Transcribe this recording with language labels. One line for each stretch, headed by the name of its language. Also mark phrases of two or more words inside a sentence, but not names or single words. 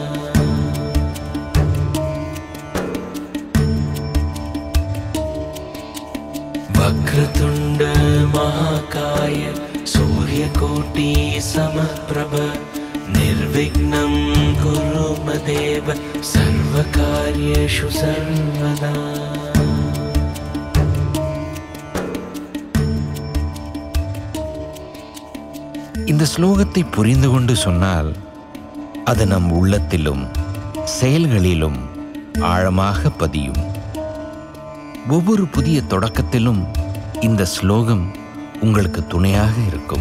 Sanskrit: वक्रतुण्ड महाकाय सूर्यकोटि समप्रभ निर्विघ्नं कुरु मदेव सर्वकार्येषु सर्वदा।
Tamil: இந்த ஸ்லோகத்தை புரிந்து கொண்டு சொன்னால் அது நம் உள்ளத்திலும் செயல்களிலும் ஆழமாக பதியும். ஒவ்வொரு புதிய தொடக்கத்திலும் இந்த ஸ்லோகம் உங்களுக்கு துணையாக இருக்கும்.